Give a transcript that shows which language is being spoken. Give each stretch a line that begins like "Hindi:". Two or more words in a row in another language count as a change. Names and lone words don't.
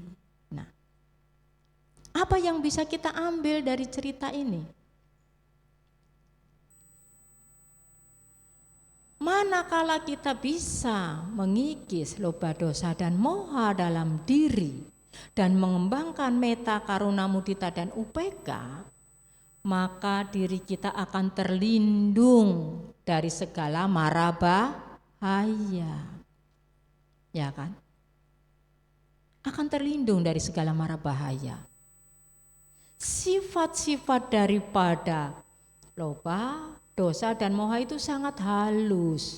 Indonesian: Nah, apa yang bisa kita ambil dari cerita ini? Manakala kita bisa mengikis
Pali: loba, dosa
Indonesian: dan moha dalam diri dan mengembangkan
Pali: metta, karuna, mudita
Indonesian: dan upeka, maka diri kita akan terlindung dari segala mara bahaya. Ya kan? Akan terlindung dari segala mara bahaya. Sifat-sifat daripada
Pali: loba, dosa
Indonesian: dan moha itu sangat halus.